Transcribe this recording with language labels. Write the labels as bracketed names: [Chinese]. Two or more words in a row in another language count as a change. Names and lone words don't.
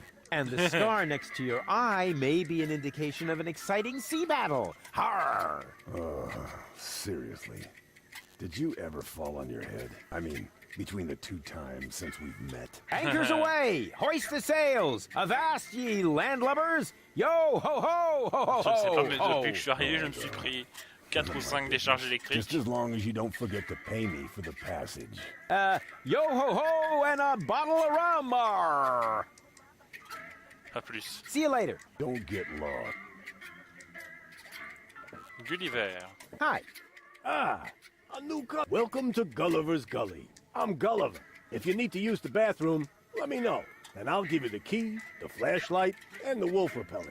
[English] And the scar next to your eye may be an indication of an exciting sea battle. Har! Seriously. Did you ever fall on your head? I mean, between the 2 times since we've met. Anchors away! Hoist the sails! Avast ye landlubbers! Yo ho ho ho ho [French] Je ne sais pas, mais ho! depuis que je suis arrivé, je me suis pris 4 ou 5 décharges électriques. [English] Just as long as you don't forget to pay me for the passage. Yo ho ho and a bottle of rum! Arr. [French] Pas plus. [English] See you later. Don't get lost. Gulliver. Hi. A new Welcome to Gulliver's Gully. I'm Gulliver. If you need to use the bathroom, let me know. And I'll give you the key, the flashlight, and the wolf repellent.